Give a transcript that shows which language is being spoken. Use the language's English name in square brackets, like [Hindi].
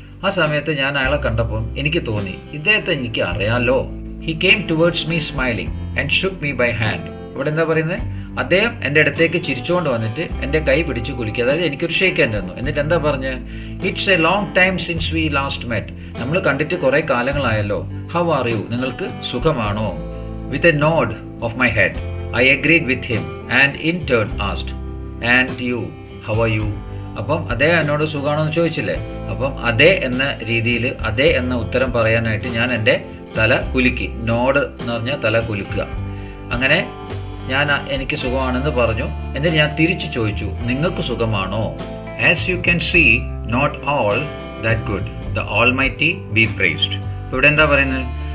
[Malayalam] ആ സമയത്ത് ഞാൻ അയാളെ കണ്ടപ്പോൾ എനിക്ക് തോന്നി, ഇദ്ദേഹത്തെ എനിക്ക് അറിയാലോ. [English] He came towards me smiling and shook me by hand. [Malayalam] ഇവിടെ എന്താ പറയുന്നത്? അദ്ദേഹം എൻ്റെ അടുത്തേക്ക് ചിരിച്ചുകൊണ്ട് വന്നിട്ട് എൻ്റെ കൈ പിടിച്ച് കുലുക്കി. അതായത് എനിക്കൊരു ഷേക്ക് ഹാൻഡ് തന്നു. എന്നിട്ട് എന്താ പറഞ്ഞ്, [English] It's a long time since we last met. [Malayalam] നമ്മൾ കണ്ടിട്ട് കുറേ കാലങ്ങളായല്ലോ. [English] How are you? [Malayalam] നിങ്ങൾക്ക് സുഖമാണോ? [English] With a nod of my head I agreed with him and in turn asked, and you, how are you? [Malayalam] അപ്പം അദ്ദേഹം എന്നോട് സുഖമാണോ എന്ന് ചോദിച്ചില്ലേ. അപ്പം അതേ എന്ന രീതിയിൽ അതേ എന്ന ഉത്തരം പറയാനായിട്ട് ഞാൻ എൻ്റെ തല കുലുക്കി. നോഡ് എന്ന് പറഞ്ഞാൽ തല കുലുക്കുക. അങ്ങനെ ഞാൻ എനിക്ക് സുഖമാണെന്ന് പറഞ്ഞു. എന്നിട്ട് ഞാൻ തിരിച്ചു ചോദിച്ചു, നിങ്ങൾക്ക് സുഖമാണോ? [English] As you can see not all that good, the almighty be praised. [Malayalam] ഇവിടെ എന്താ പറയുന്നത്?